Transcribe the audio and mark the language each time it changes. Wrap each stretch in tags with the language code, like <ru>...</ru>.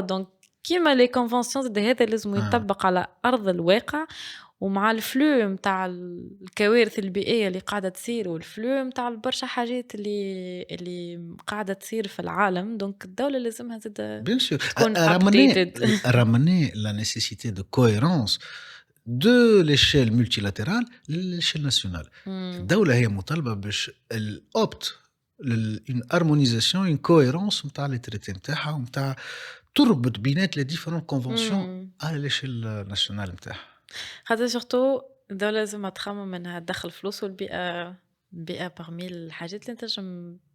<ar>دونك كيما لي كونفنسيون هذا لازم يطبق على أرض الواقع، ومع الفلو متاع الكوارث البيئية اللي قاعدة تصير والفلو متاع برشا حاجات اللي قاعدة تصير في العالم. دونك الدولة لازمها تكون updated.</ar> <fr>رamener la nécessité de cohérence de l'échelle multilatérale l'échelle nationale.</fr> <ar>الدولة هي مطالبة باش الأوبت</ar> <fr>une harmonisation une cohérence</fr> <ar>متاع لي تريتي متاعها ومتاع تربط بينات لي ديفيرون كونفونسيون على ليشيل ناسيونال متاعها. خاطر سورتو الدولة لازم تخمم انها تدخل فلوس، والبيئة برمي الحاجات اللي تنجم</ar>